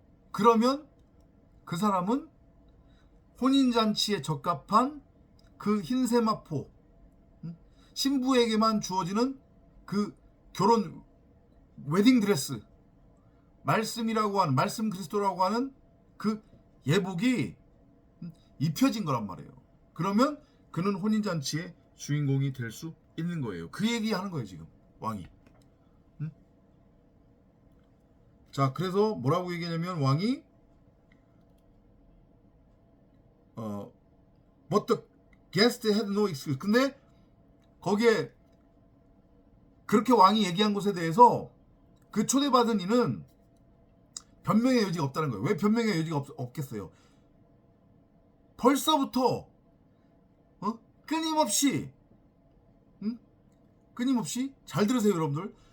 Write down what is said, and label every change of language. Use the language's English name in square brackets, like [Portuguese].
[Korean] 그러면 그 사람은 혼인잔치에 적합한 그 흰세마포, 신부에게만 주어지는 그 결혼 웨딩드레스, 말씀이라고 하는, 말씀 그리스도라고 하는 그 예복이 입혀진 거란 말이에요. 그러면 그는 혼인잔치의 주인공이 될 수 있는 거예요. 그 얘기하는 거예요 지금 왕이. 자, 그래서 뭐라고 얘기하냐면 왕이 [English] But the guest had no excuse. [Korean] 근데 거기에 그렇게 왕이 얘기한 것에 대해서 그 초대받은 이는 변명의 여지가 없다는 거예요. 왜 변명의 여지가 없겠어요? 벌써부터 끊임없이 잘 들으세요 여러분들.